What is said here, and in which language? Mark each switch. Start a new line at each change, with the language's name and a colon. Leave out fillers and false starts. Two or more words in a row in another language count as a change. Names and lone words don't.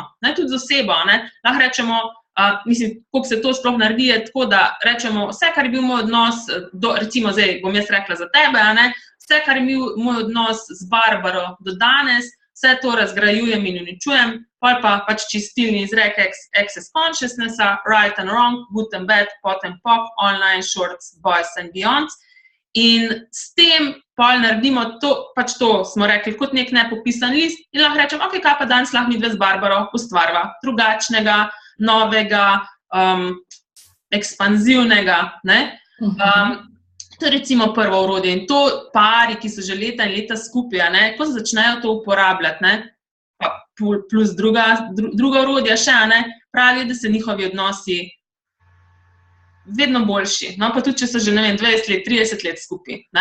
Slovenian: Ne, tudi z osebo, ne, lahko rečemo, koliko se to sploh naredi, je tako, da rečemo, vse, kar je bil moj odnos, recimo zdaj bom jaz rekla za tebe, a ne, vse, kar je bil moj odnos z Barbaro do danes, vse to razgrajujem in uničujem, pol pa pač čistilni izrek Access Consciousnessa,
English: right and wrong, good and bad, pot and pop, online, shorts, boys and beyonds.
Slovenian: In s tem pol naredimo to, pač to smo rekli, kot nek nepopisan list in lahko rečem, ok, kaj pa danes lahko midve z Barbaro ustvarva, drugačnega, novega, ekspanzivnega, ne. To je recimo prvo orodje in to pari, ki so že leta in leta skupaj, ne, ko začnejo to uporabljati, ne, pa plus druga orodja še, ne, pravijo, da se njihovi odnosi vedno boljši, no, pa tudi, če so že, ne vem, 20 let, 30 let skupaj, ne.